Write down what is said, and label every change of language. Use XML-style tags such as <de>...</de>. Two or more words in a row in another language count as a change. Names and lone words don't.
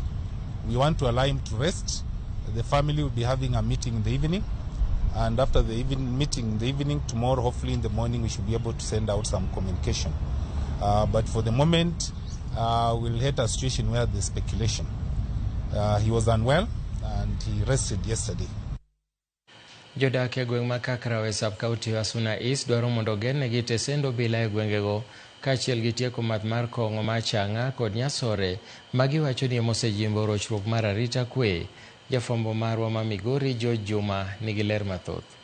<en>We want to allow him to rest. The family will be having a meeting in the evening. And after the meeting in the evening, tomorrow, hopefully in the morning, we should be able to send out some communication. But for the moment, we'll hit a situation where there's speculation. He was unwell and he rested yesterday.</en> <luo>Jodak e gweng' ma Kakraw e sub-county Wasuna East dwaro mondo ogennegi tesendo bila e gwengego kaachiel gi tieko math mar kong'o mar Chang'a kod Nyasore ma giwacho ni mosejimbo rochruok mar arita kwe. Jafwambo marwa ma Migori George Juma nigi ler mathoth.</luo>